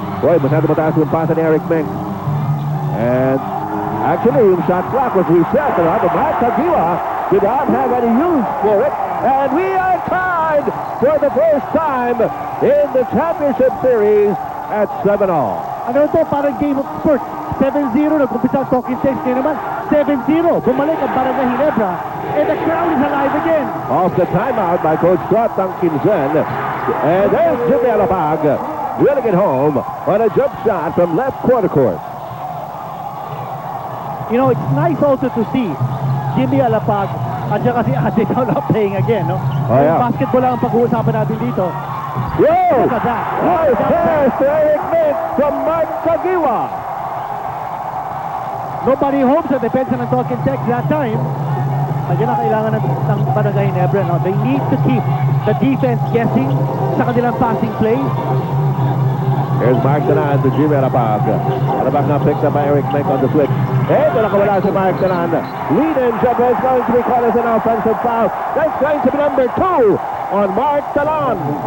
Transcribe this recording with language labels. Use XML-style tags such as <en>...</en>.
<tl>Boy, masyado mataas yung pasa ni Eric Meng.</tl> <en>And actually,</en> <tl>yung shot clock</tl> <en>was reset. But Mark Tagiwa did not have any use for it. And we are tied for the first time in the championship series at 7-all.</en> <tl>Ano ito? Parang game of spurts. 7-0, nag-umpisa ang talking text niya naman. 7-0, bumalik ang Barangay Ginebra.</tl> <en>And the crowd is alive again. Off the timeout by Coach Scott Duncanson. And there's Jimmy Alapag winning it home on a jump shot from left quarter court. You know, it's nice also to see Jimmy Alapag</en> <tl>at saka si Ate Taula</tl> <en>playing again, no? Oh, yeah.</en> <tl>Basketball lang ang pag-uusapan natin dito. Yo!</tl> <en>Look at that. Nice pass to Eric Nick from Mark Kagiwa. Nobody home</en> <tl>sa depensa ng Talking Tech</tl> <en>that time.</en> <tl>Ayun ang kailangan ng Barangay Ginebra, no?</tl> <en>They need to keep the defense guessing</en> <tl>sa kanilang passing plays.</tl> <en>Here's Mark Tanan to Jimmy Alapag. Alapag now picked up by Eric Nick on the switch.</en> <tl>Hey, nakawala si Mark Tanan.</tl> <en>Lead in Jabba is going to be called as an offensive foul. That's going to be number 2 on Mark Tanan.</en>